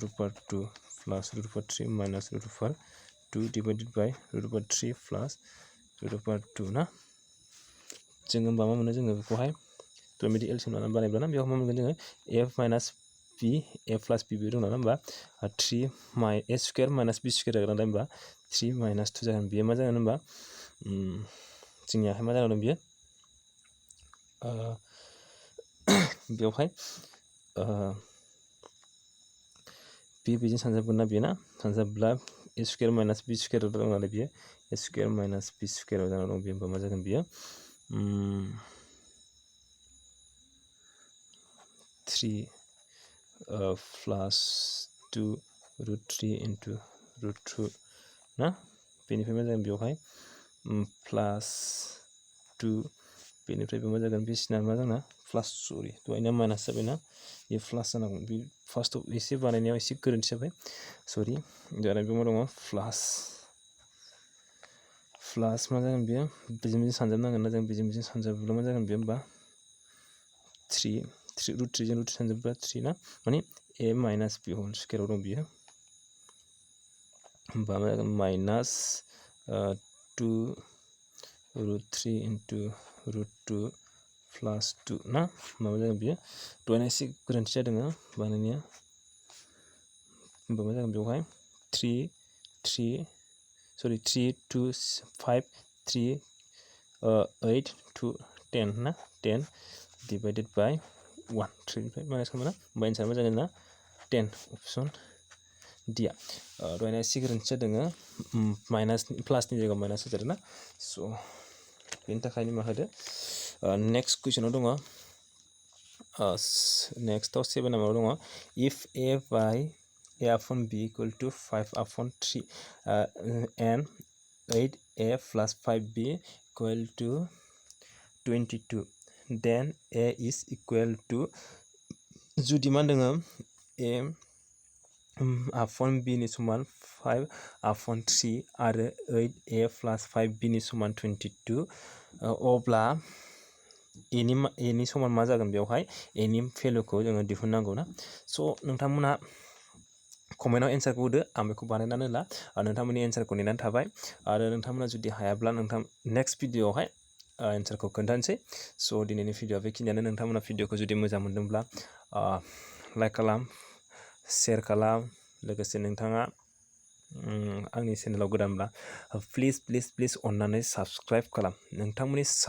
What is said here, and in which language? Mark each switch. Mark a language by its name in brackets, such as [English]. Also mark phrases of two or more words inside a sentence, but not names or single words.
[English] over 2 plus root over 3 minus root over 2 divided by root over 3 plus root over 2 [Bodo] ना जों होमबा मा मोनो जोङो बेखौहाय बेबायदि एलसीएम लानानै बानायब्ला ना बेयाव मा मोनगोन जोङो [English] a minus b a plus b [Bodo] दं नालाय होमबा 3 [English] a square minus b square [Bodo] जागोन नालाय होमबा 3 minus 2 जागोन बेयो मा जागोन होमबा जोंनियाहाय मा जागोन बेयो बेवहाय बेजों सानजाबगोन ना बेयो ना सानजाबब्ला [English] a square minus b square [Bodo] दं नालाय बेयो [English] a square minus b square [Bodo] जाना दं बेयो होमबा मा जागोन बेयो [English] 3 plus 2 root 3 into root 2 [Bodo] ना बेनिफ्राय मा जागोन बेवहाय [English] plus [Bodo] 2 बेनिफ्राय मा जागोन बिसिना मा जाना प्लास सरि दहायना माइनास जाबाय ना बे प्लास जानांगौ बे फार्स्टआव एसे बानायनायाव एसे गोरोन्थि जाबाय सरि दाना बे मा दङ प्लास मा जागोन बेयो बेजों सानजाबनांगोन ना जों बेजों सानजाबब्ला मा जागोन बेयो होमबा 3 root 3 जों root 3 सानजाबब्ला 3 ना माने [English] a minus b whole square [Bodo] दं बियो होमबा मा जागोन माइनास 2 [English] root 3 into root 2 plus 2 [Bodo] ना माबा जागोन बेयो दहायना एसे गोरोन्थि जादों बानायनाया होमबा मा जागोन बेवहाय 3 2 5 3 8 2 10 ना 10 divided by 1 3 निफ्राय माइनास खालामो ना होमबा एन्सार मा जागोन ना 10 अप्सन डिया दहायना एसे गोरोन्थि जादों माइनास प्लासनि जायगायाव माइनास जादों ना स' बेनि थाखायनो मा होदो नेक्स्ट कुइसनाव दङ नेक्स्टआव 7 नाम्बाराव दङ [English] if a by a upon b equal to 5 upon 3 and 8a plus 5b equal to 22 then a is equal to [Bodo] जुदि मा दङ [English] a upon b [Bodo] नि समान [English] 5 upon 3 [Bodo] आरो [English] 8a plus 5b [Bodo] नि समान 22 अब्ला एनि समान मा जागोन बेवहाय एनि भेलुखौ जोङो दिहुननांगौ ना स' नोंथांमोना कमेन्टआव एन्सारखौ होदो आं बेखौ बानायनानै ला नोंथांमोननि एन्सारखौ नेनानै थाबाय आरो नोंथांमोना जुदि हायाब्ला नोंथां नेक्स्ट भिडिअआवहाय एन्सारखौ खोन्थानोसै स' दिनैनि भिडिअआ बेखिनियानो नोंथांमोना भिडिअखौ जुदि मोजां मोनदोंब्ला लाइक खालाम शेयार खालाम लोगोसे नोंथाङा आंनि चेनेलाव गोदानब्ला प्लिज अननानै साबस्क्राइब खालाम नोंथांमोननि